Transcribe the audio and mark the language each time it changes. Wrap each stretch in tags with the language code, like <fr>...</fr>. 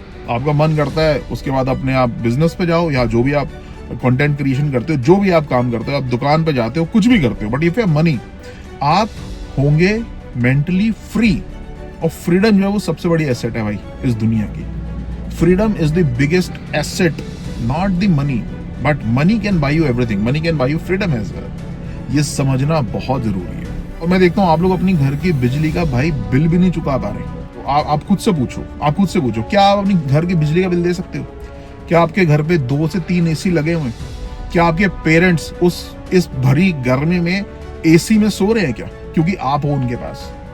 <hi>आपका मन करता है उसके बाद अपने आप बिजनेस पे जाओ, या जो भी आप कंटेंट क्रिएशन करते हो, जो भी आप काम करते हो, आप दुकान पे जाते हो, कुछ भी करते हो,</hi> <en>but if you have money,</en> <hi>आप होंगे मेंटली फ्री। और फ्रीडम जो है वो सबसे बड़ी एसेट है भाई इस दुनिया की।</hi> <en>freedom is the biggest asset, not the money, but money can buy you everything. Money can buy you freedom as well.</en> <hi>ये समझना बहुत जरूरी है। और मैं देखता हूँ आप लोग अपनी घर की बिजली का भाई बिल भी नहीं चुका पा रहे। तो आप खुद से पूछो, क्या आप अपनी घर की बिजली का बिल दे सकते हो? क्या आपके घर पे 2 से 3 एसी लगे हुए हैं? क्या आपके पेरेंट्स इस भरी गर्मी में एसी में सो रहे हैं क्या, क्योंकि आप हो उनके पास?</hi>